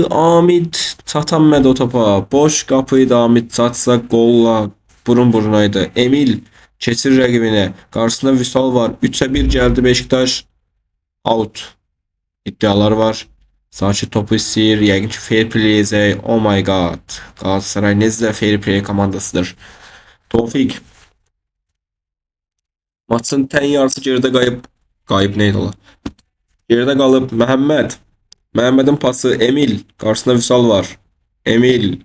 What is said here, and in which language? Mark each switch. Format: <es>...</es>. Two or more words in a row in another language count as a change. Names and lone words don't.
<az>Hamid çatamadı o topa. Boş kapıydı Hamid çatsa golla burun burunaydı. Emil keçir rəqibinə. Qarşısında Vüsal var.</az> <tr>3'e 1 geldi Beşiktaş. Out. İddialar var.</tr> <az>Sakit topu istəyir. Yəqin ki</az> <en>fair play</en> <az>izləyək.</az> <en>Oh my god.</en> <az>Galatasaray necə</az> <en>fair play</en> <az>komandasıdır. Tevfik. Maçın tən yarısı geridə qayıb. Qayıb neydi ola? Geridə qalıb Məhəmməd. Məhəmmədin pası Emil. Qarşısında Vüsal var. Emil.</az>